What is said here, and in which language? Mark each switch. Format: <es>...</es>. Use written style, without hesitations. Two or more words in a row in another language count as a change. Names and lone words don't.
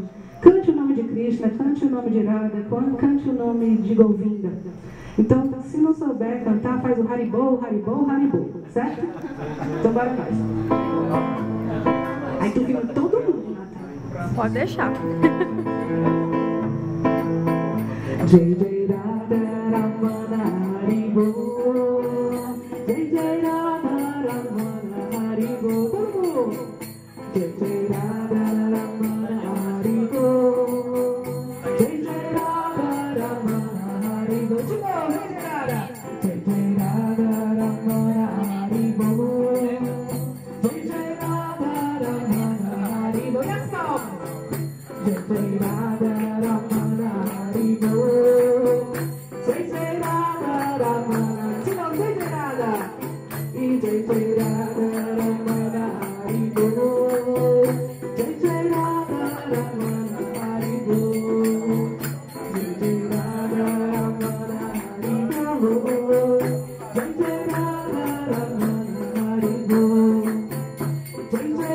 <pt>Cante o nome de Krishna, cante o nome de Radha, cante o nome de Govinda. Então, se não souber cantar, faz o</pt> <sa>Haribol, Haribol, Haribol,</sa> <pt>certo? Então, bora nós. Aí tu viu todo mundo, Natália. Pode deixar.</pt> <sa>Jai Jai Radha Ramana Haribol, Jai Jai Radha Ramana Haribol,</sa> <pt>todo mundo.</pt> <sa>Jai Jai Radha Ramana Haribol, Jai Jai Radha Ramana Haribol,</sa> <pt>de novo,</pt> <sa>Jai Jai Radha. Jai Jai Radha Ramana Haribol, Jai Jai Radha Ramana Haribol,</sa> <pt>e as palmas.</pt> <sa>Jai Jai Radha Ramana Haribol, Jai Jai Radha Ramana,</sa> <pt>de novo,</pt> <sa>Jai Jai Radha. E Jai Jai Radha Ramana Haribol, Jai Jai Radha Ramana Haribol, Jai Jai Radha Ramana Haribol, Jai Jai Radha Ramana Haribol, Jai Jai</sa>